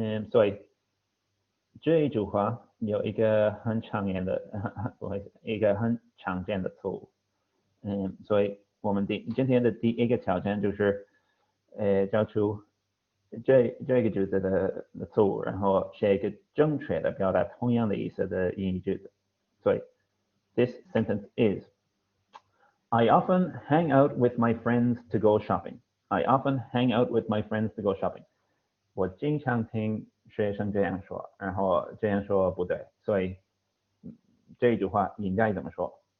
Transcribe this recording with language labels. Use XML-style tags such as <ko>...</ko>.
<zh>所以这一句话有一个很常见的错误。所以我们今天的第一个挑战就是找出这个句子的错误，然后写一个正确的表达同样的意思的英语句子。</zh> <en>所以 this sentence is, I often hang out with my friends to go shopping. I often hang out with my friends to go shopping.</en> <zh>我经常听学生这样说，然后这样说不对，所以这句话应该怎么说？</zh>